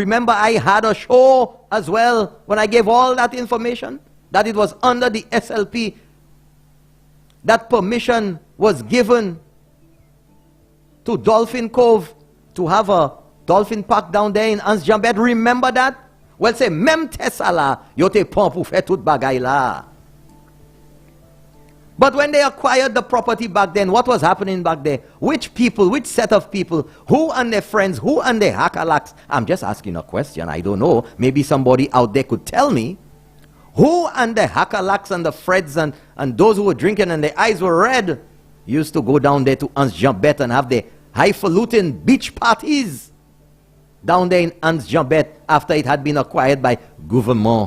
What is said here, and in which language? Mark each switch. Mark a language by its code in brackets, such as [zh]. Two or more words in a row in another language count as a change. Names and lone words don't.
[en] Remember I had a show as well when I gave all that information? That it was under the SLP that permission was given to Dolphin Cove to have a dolphin park down there in Anse Jambette. Remember that? Well, say, [acf] mem tesala, yo te pon pou fè tout bagay la. [en] But when they acquired the property back then, what was happening back there? Which people, which set of people, who and their friends, who and their hakalaks? I'm just asking a question, I don't know. Maybe somebody out there could tell me. Who and the hakalaks and the Freds and those who were drinking and their eyes were red used to go down there to Anse Jambette and have their highfalutin beach parties down there in Anse Jambette after it had been acquired by government.